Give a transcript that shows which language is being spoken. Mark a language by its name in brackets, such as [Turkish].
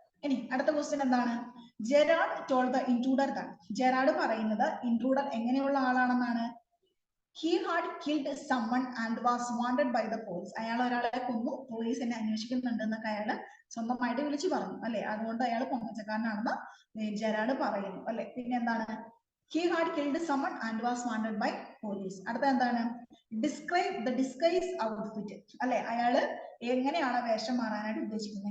[Malayalam] ഇനി അടുത്ത ക്വസ്റ്റ്യൻ എന്താണ്? [English] Gerard told the intruder that, [Malayalam] Gerard പറയുന്നത് ഇൻട്രൂഡർ എങ്ങനെയുള്ള ആളാണെന്നാണ്? [English] he had killed someone and was wanted by the police, [Malayalam] അയാൾ ഒരാളെ കൊന്നു, പോലീസ് എന്നെ അന്വേഷിക്കുന്നുണ്ട് എന്നൊക്കെ അയാൾ സ്വന്തമായിട്ട് വിളിച്ചു പറഞ്ഞു അല്ലെ? അതുകൊണ്ട് അയാൾ പൊങ്ങച്ചക്കാരനാണെന്ന് ജെറാഡ് പറയുന്നു അല്ലെ? പിന്നെ എന്താണ്? [English] He had killed someone and was wanted by police. [Malayalam] അടുത്ത എന്താണ്? [English] Describe the disguise outfit അല്ലെ? [Malayalam] അയാള് എങ്ങനെയാണ് വേഷം മാറാനായിട്ട് ഉദ്ദേശിക്കുന്നത്?